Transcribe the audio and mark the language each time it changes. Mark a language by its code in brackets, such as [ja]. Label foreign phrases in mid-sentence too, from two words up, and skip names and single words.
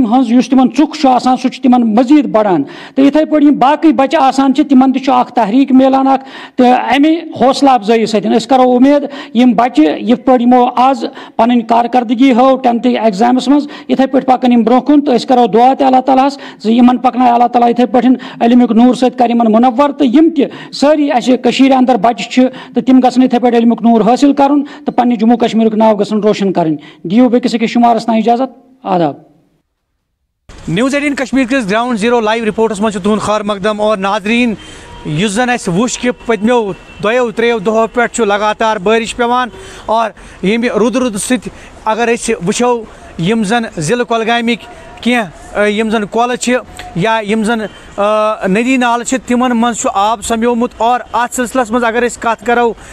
[ks] ہٕنٛز یُس تِمن ژُکھ چھُ آسان سُہ چھُ تِمن مزیٖد بڑان تہٕ یِتھٕے پٲٹھۍ یِم باقٕے بچہِ آسان چھِ تِمن تہِ چھُ اکھ تحریٖک میلان اکھ تہٕ اَمے حوصلہٕ افزٲیی سۭتۍ أسۍ کرو اُمید یِم بچہِ یِتھ پٲٹھۍ یِمو آز پنٕنۍ کارکردگی ہٲو 10th ایگزامس منٛز یِتھٕے پٲٹھۍ پکن یِم برونٛہہ کُن تہٕ أسۍ کرو دعا تہِ اللہ تعالیٰ ہس زِ یِمن پکناے اللہ تعالیٰ یِتھٕے پٲٹھۍ علمُک نوٗر سۭتۍ کرِ یِمن مُنور تہٕ یِم تہِ سٲری اَسہِ کٔشیٖرِ اندر بچہِ چھِ تہٕ تِم گژھن یِتھٕے پٲٹھۍ علمُک نوٗر حٲصِل کرُن تہٕ پننہِ جموں کشمیٖرُک ناو گژھن روشن کرٕنۍ. دِیِو بیٚکِس أکِس شُمارس تام اجازت. آداب. News18 کشمیر کس گراؤنڈ زیرو لائیو رپورٹس من تہد خیر مقدم اور ناظرین یُس زن اَسہِ وُچھ کہِ پٔتمیو 2-3 دۄہو پٮ۪ٹھ چھُ لگاتار بٲرِش پیٚوان اور ییٚمہِ روٗدٕ سۭتۍ اگر أسۍ وٕچھو یِم زن ضلعہٕ کۄلگامِکۍ کینٛہہ یِم زن کۄلہٕ چھِ یا یِم زن ندی نالہٕ چھِ تِمن منٛز چھُ آب سمیومُت اور اتھ سلسلس منٛز اگر أسۍ کتھ کرو